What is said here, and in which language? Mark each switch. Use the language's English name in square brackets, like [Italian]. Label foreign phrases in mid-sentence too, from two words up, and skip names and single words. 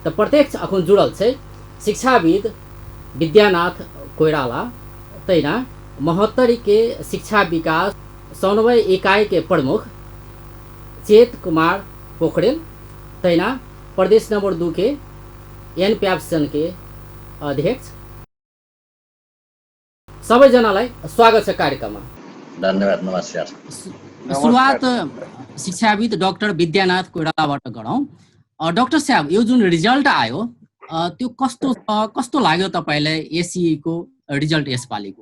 [Maithili] तो प्रत्यक्ष अखन जुड़ल छै शिक्षाविद विद्यानाथ कोइराला, तैना महोत्तरी के शिक्षा विकास समन्वय इकाई के प्रमुख चेत कुमार पोखरेल, तैना प्रदेश नंबर 2 के एनप्याप्सन के अध्यक्ष। [Nepali] सबैजनालाई स्वागत छ कार्यक्रममा। धन्यवाद, नमस्कार। सुरुवात शिक्षाविद डाक्टर विद्यानाथ कोइरालाबाट गरौँ। डाक्टर साहब, यो जुन रिजल्ट आयो त्यो कस्तो लाग्यो तपाईलाई एसई को रिजल्ट यसपालिको?